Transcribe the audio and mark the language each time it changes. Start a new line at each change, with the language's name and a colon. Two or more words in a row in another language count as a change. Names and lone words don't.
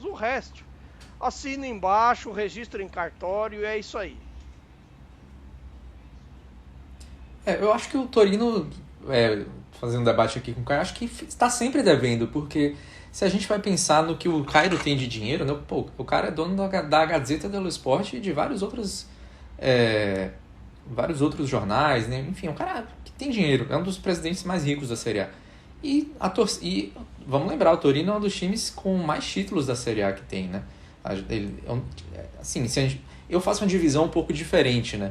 Portuguese: O resto, assina embaixo, registra em cartório e é isso aí. Eu acho que o Torino, fazendo um debate aqui com o Caio, acho que está sempre devendo, porque se a gente vai pensar no que o Cairo tem de dinheiro, né, o cara é dono da Gazzetta dello Sport e de vários outros jornais, né? Enfim, é um cara que tem dinheiro, é um dos presidentes mais ricos da Série A. E vamos lembrar, o Torino é um dos times com mais títulos da Série A que tem, né? Eu faço uma divisão um pouco diferente, né?